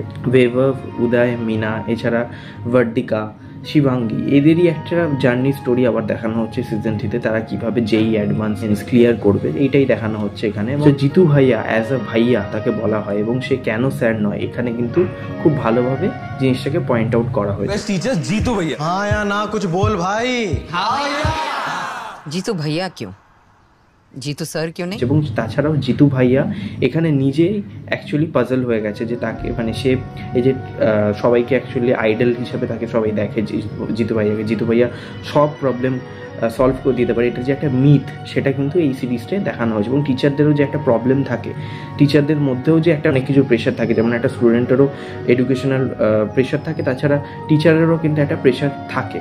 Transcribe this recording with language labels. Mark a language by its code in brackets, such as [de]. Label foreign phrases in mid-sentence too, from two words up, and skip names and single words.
[bn] বৈভব, উদয়, মিনা, এছাড়া ভার্দিকা, শিবাঙ্গী, এদেরই একটা [en] journey story [bn] আবার দেখানো হচ্ছে সিজন 3তে। তারা কিভাবে যেই অ্যাডভান্স ক্লিয়ার করবে এইটাই দেখানো হচ্ছে এখানে। জিতু ভাইয়া [en] as a [bn] ভাইয়া তাকে বলা হয় এবং সে কেন স্যার নয়, এখানে কিন্তু খুব ভালোভাবে জিনিসটাকে [en] point out [bn] করা হয়েছে। [hi] जीतू भैया। हाँ या ना कुछ बोल भाई। हाँ जीतू भैया क्यों, जीतू স্যার क्यों नहीं? [bn] এবং তাছাড়াও জিতু ভাইয়া এখানে নিজেই [en] actually puzzle [bn] হয়ে গেছে যে তাকে মানে সে এই যে সবাইকে অ্যাকচুয়ালি আইডল হিসেবে তাকে সবাই দেখে জিতু ভাইয়া সব [en] problem solve [bn] করে দিতে পারে। এটা যে একটা মিথ সেটা কিন্তু এই সিরিজটায় দেখানো হয়েছে। এবং টিচারদেরও যে একটা প্রবলেম থাকে, টিচারদের মধ্যেও যে একটা অনেক কিছু প্রেশার থাকে, যেমন একটা স্টুডেন্টেরও [en] educational pressure [bn] থাকে, তাছাড়া টিচারেরও কিন্তু একটা প্রেশার থাকে।